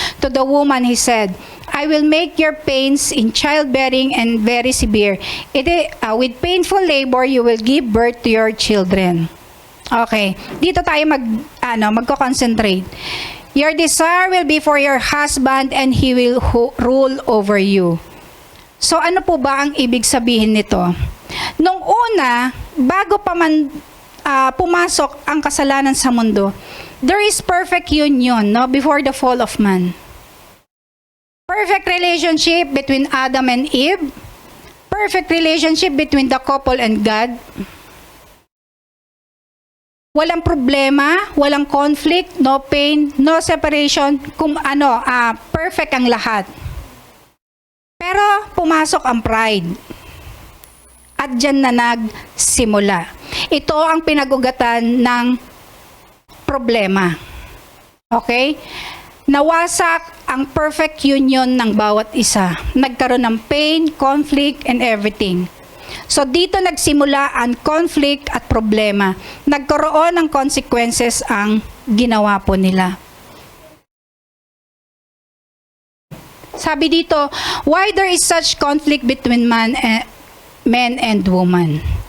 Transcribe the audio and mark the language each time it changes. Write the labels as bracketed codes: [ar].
[en] To the woman he said, I will make your pains in childbearing and very severe. With painful labor, you will give birth to your children. Okay, [tl] dito tayo magko-concentrate. [en] Your desire will be for your husband and he will rule over you. [tl] So ano po ba ang ibig sabihin nito? Nung una, bago pa man pumasok ang kasalanan sa mundo, [en] there is perfect union, no, before the fall of man. Perfect relationship between Adam and Eve. Perfect relationship between the couple and God. [tl] walang problema, walang conflict, [en] no pain, no separation, [tl] kung perfect ang lahat. Pero pumasok ang pride. At dyan na nagsimula. Ito ang pinag-ugatan ng problema. Okay? Nawasak ang perfect union ng bawat isa. Nagkaroon ng pain, conflict, and everything. So dito nagsimula ang conflict at problema. Nagkaroon ng consequences ang ginawa po nila. Sabi dito, [en] why there is such conflict between men and woman?